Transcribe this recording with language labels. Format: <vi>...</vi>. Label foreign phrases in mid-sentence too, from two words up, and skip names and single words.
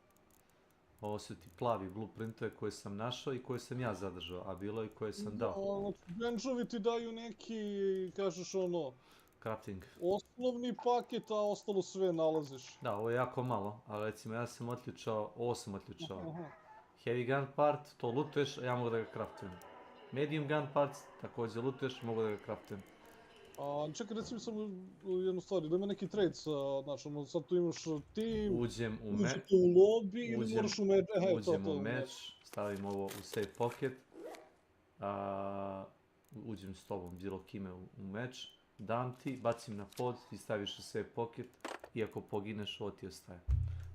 <hr>Ovo su ti plavi blueprintove koje sam našao i koje sam ja zadržao, a bilo i koje sam dao. Benčovi ti daju neki, kažeš ono... Crafting. Osnovni paket, a ostalo sve nalaziš. Da, ovo je jako malo, ali recimo ja sam otključao, ovo sam otključao.</hr> <en>Heavy gun part,</en> <hr>to lootuješ, a ja mogu da ga craftujem.</hr> <en>Medium gun parts,</en> <hr>također lootuješ, mogu da ga craftujem. Čekaj, recimo samo jednu stvar, da ima neki trade sa, znači, sad tu imaš team, uđem u lobby ili moraš u meč, uđem u meč, stavim ovo u</hr> <en>save pocket,</en> <hr>uđem s tobom bilo kime u meč, dam ti, bacim na pod, ti staviš u</hr> <en>save pocket</en> <hr>i ako pogineš, ovo ti ostaje.</hr>